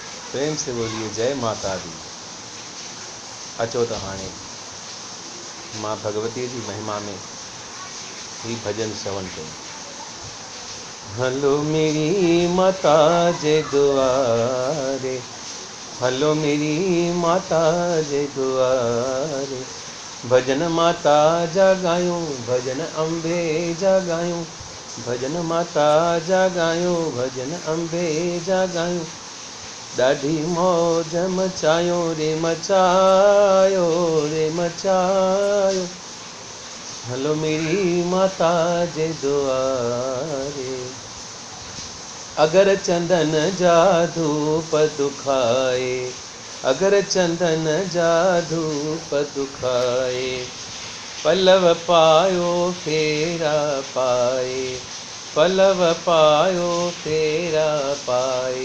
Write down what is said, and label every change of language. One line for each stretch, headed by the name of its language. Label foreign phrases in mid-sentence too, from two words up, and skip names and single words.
Hindi: प्रेम से बोलिए जय माता दी।
Sindhi: अचो त हाणे मां भगवती जी महिमा में ही भजन श्रवण कयो।
Hindi: हलो मेरी माता
Sindhi: जे दुआरे,
Hindi: हलो मेरी माता
Sindhi: जे दुआरे, भजन माता जा गायूं, भजन अम्बे जा गायूं, भजन माता जा गायूं, भजन अम्बे जा गायूं। ॾाढी मौज मचायो रे मचायो रे मचायो,
Hindi: हलो मेरी माता
Sindhi: जे दुआरे। अगर चंदन जा धूप दुखाए, अगर चंदन जा धूप दुखाए, पल्लव पायो फेरा पाए, पल्लव पायो फेरा पाए।